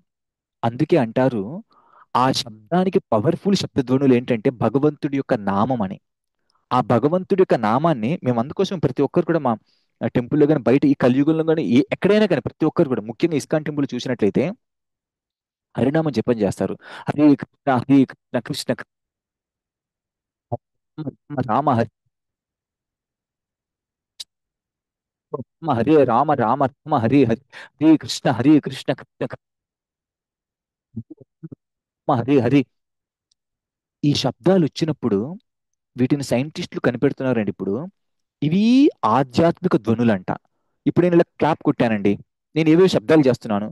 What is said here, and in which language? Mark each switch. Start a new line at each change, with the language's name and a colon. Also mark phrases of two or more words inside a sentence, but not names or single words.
Telugu: అందుకే అంటారు, ఆ శబ్దానికి పవర్ఫుల్ శబ్దధ్వనులు ఏంటంటే భగవంతుడి యొక్క నామం అని. ఆ భగవంతుడి యొక్క నామాన్ని మేము అందుకోసం ప్రతి ఒక్కరు కూడా మా టెంపుల్లో కానీ, బయట ఈ కలియుగంలో కానీ, ఎక్కడైనా కానీ ప్రతి ఒక్కరు కూడా, ముఖ్యంగా ఇస్కాన్ టెంపుల్ చూసినట్లయితే హరినామం జపం చేస్తారు.
Sanskrit: హరే కృష్ణ హరే కృష్ణ కృష్ణ కృష్ణ రామ రామ హరే రామ హరే రామ రామ రామ హరే హరే, హరే కృష్ణ కృష్ణ కృష్ణ హరే హరే.
Telugu: ఈ శబ్దాలు వచ్చినప్పుడు వీటిని సైంటిస్టులు కనిపెడుతున్నారండి ఇప్పుడు. ఇవి ఆధ్యాత్మిక ధ్వనులంట. ఇప్పుడు నేను ఇలా క్లాప్ కొట్టానండి, నేను ఏవో శబ్దాలు చేస్తున్నాను.